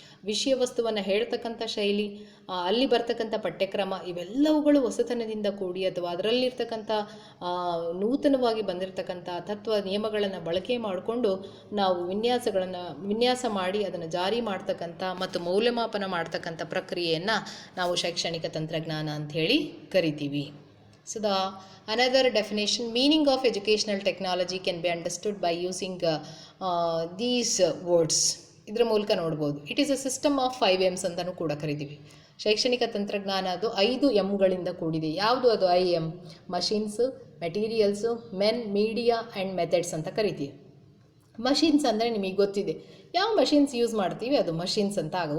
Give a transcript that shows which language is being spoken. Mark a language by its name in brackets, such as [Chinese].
[Kannada] ವಿಷಯ ವಸ್ತುವನ್ನು ಹೇಳ್ತಕ್ಕಂಥ ಶೈಲಿ, ಅಲ್ಲಿ ಬರ್ತಕ್ಕಂಥ ಪಠ್ಯಕ್ರಮ, ಇವೆಲ್ಲವುಗಳು ಹೊಸತನದಿಂದ ಕೂಡಿ ಅಥವಾ ಅದರಲ್ಲಿರ್ತಕ್ಕಂಥ ನೂತನವಾಗಿ ಬಂದಿರತಕ್ಕಂಥ ತತ್ವ ನಿಯಮಗಳನ್ನು ಬಳಕೆ ಮಾಡಿಕೊಂಡು ನಾವು ವಿನ್ಯಾಸ ಮಾಡಿ ಅದನ್ನು ಜಾರಿ ಮಾಡ್ತಕ್ಕಂಥ ಮತ್ತು ಮೌಲ್ಯಮಾಪನ ಮಾಡ್ತಕ್ಕಂಥ ಪ್ರಕ್ರಿಯೆಯನ್ನು ನಾವು ಶೈಕ್ಷಣಿಕ ತಂತ್ರಜ್ಞಾನ ಅಂಥೇಳಿ ಕರಿತೀವಿ. [English] So the another definition, meaning of educational technology can be understood by using these words. [Kannada] ಇದರ ಮೂಲಕ ನೋಡ್ಬೋದು. [English] it is a system of 5 M's [Kannada] ಅಂತಲೂ ಕೂಡ ಕರಿತೀವಿ. ಶೈಕ್ಷಣಿಕ ತಂತ್ರಜ್ಞಾನ ಅದು 5 Mಗಳಿಂದ ಕೂಡಿದೆ. ಯಾವುದು ಅದು 5 M? Machines, materials, men, media and methods ಅಂತ ಕರಿತೀವಿ. ಮಷಿನ್ಸ್ ಅಂದರೆ ನಿಮಗೆ ಗೊತ್ತಿದೆ, ಯಾವ ಮಷಿನ್ಸ್ ಯೂಸ್ ಮಾಡ್ತೀವಿ ಅದು ಮಷಿನ್ಸ್ ಅಂತ ಆಗ.